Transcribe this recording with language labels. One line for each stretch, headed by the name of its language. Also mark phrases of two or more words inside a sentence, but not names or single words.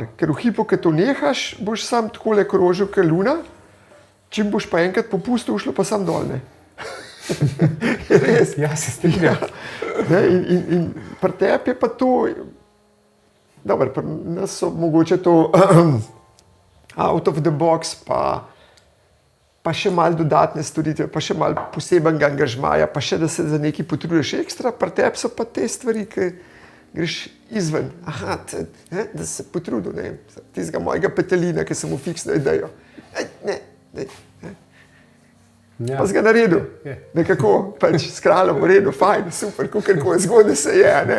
Slovenian: Ker v hipu, ko to nehaš, boš sam takole krožil kot luna, čim boš pa enkrat popustil, šlo pa sam dol, ne. Res. Ja, se strinjam. In pri tebi je pa to, dobro, pri nas so mogoče to
English: out of the box,
Slovenian: pa še malo dodatne storitve, pa še malo posebenega angažmaja, pa še, da se za nekaj potrudiš ekstra, pri tebi so pa te stvari, ki greš izven. Aha, da se potrudil, ne, tistega mojega petelina, ki sem mu fiksno idejo. Pa si ga naredil, nekako, pač s kraljem v redu, fajn, super, kako je zgodaj se je, ne.